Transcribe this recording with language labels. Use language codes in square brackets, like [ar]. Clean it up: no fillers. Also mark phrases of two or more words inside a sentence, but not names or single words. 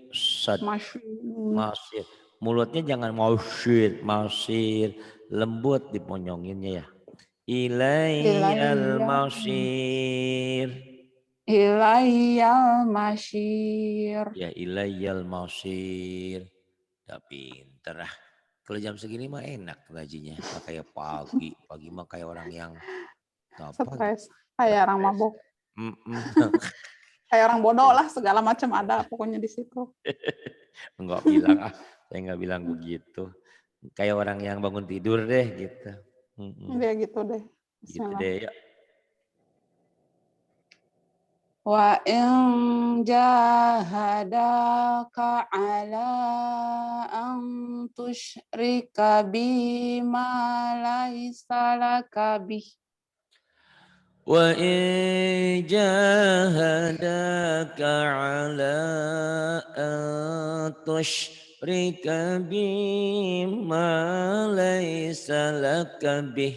[ar] Masir. [id] Mulutnya jangan masir. Lembut diponyonginnya ya. [ar] إلي المصير. إلي المصير. يا إلي المصير. [id] Udah pinter lah. Kalau jam segini mah enak ngajinya. Nggak kayak pagi. Pagi mah kayak orang yang stres. Kayak orang mabuk. Kayak orang bodoh lah, segala macam ada pokoknya di situ. Enggak bilang saya nggak bilang begitu. Kayak orang yang bangun tidur deh gitu. Dia gitu deh. Gitu deh ya. [ar] وإن جاهداك على أن تشرك بي ما ليس لك به. وإن جاهداك على أن تشرك بي ما ليس لك به.